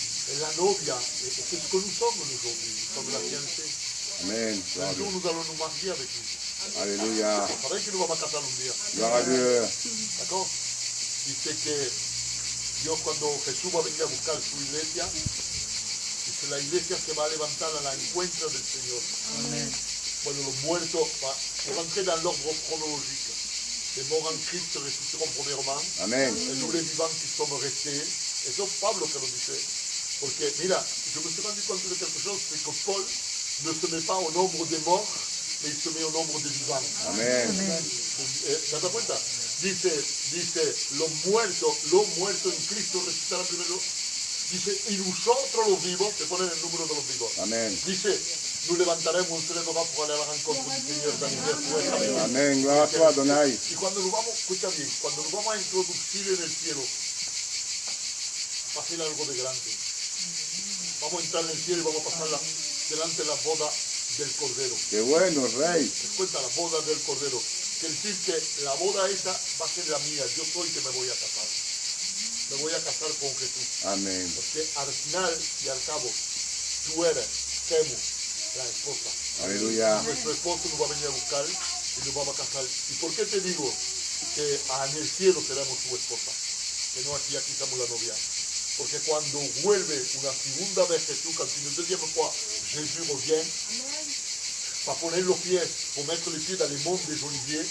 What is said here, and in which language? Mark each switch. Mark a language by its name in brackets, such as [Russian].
[French] Et la novia, et c'est ce que nous sommes aujourd'hui, nous sommes la fiancée. Amen. Un jour, nous allons nous marier avec lui. Alléluia. Vous savez que nous [Spanish] vamos a casar un día. [French] Gloire à Dieu. ¿D'accord? [Spanish] Dice que Dios cuando Jesús va a venir a buscar su iglesia, dice la iglesia se va a levantar a la encuentra del Señor. Bueno, los muertos, [French] pour rentrer dans l'ordre chronologique, les morts en Christ ressusciteront premièrement, Amen. et nous les vivants qui sommes restés, et c'est Pablo [Spanish] que lo dice, [French] parce que, [Spanish] mira, [French] je me suis rendu compte de quelque chose, c'est que Paul ne se met pas au nombre des morts, mais il se met au nombre des vivants. Amen. [Spanish] ¿Te das cuenta? Dice, los muertos en Cristo resucitarán primero. Dice, y nosotros los vivos, se pone el número de los vivos. Amen. Dice, [French] nous [Spanish] levantaremos, [French] on se lèvera pour aller à la rencontre du Seigneur dans l'hiver, pour être avec lui. [Spanish] Amén. Gloria a tu, Adonai. Y cuando nos vamos, escucha bien, cuando nos vamos a introducir en el cielo, va a ser algo de grande. Vamos a entrar en el cielo y vamos a pasar delante de la boda del Cordero. Qué bueno, Rey. ¿Te cuenta la boda del Cordero? Quiere decir que la boda esa va a ser la mía, yo soy que me voy a casar. Me voy a casar con Jesús. Amén. Porque al final y al cabo, tú eres, Temu, la esposa. Aleluya. Nuestro esposo nos va a venir a buscar y nos vamos a casar. ¿Y por qué te digo que en el cielo seremos su esposa? Que no aquí somos la novia. Porque cuando vuelve una segunda vez Jesús, [French] quand une deuxième fois Jésus revient, [Spanish] para poner los pies, [French] pour mettre les pieds dans les monts des Oliviers,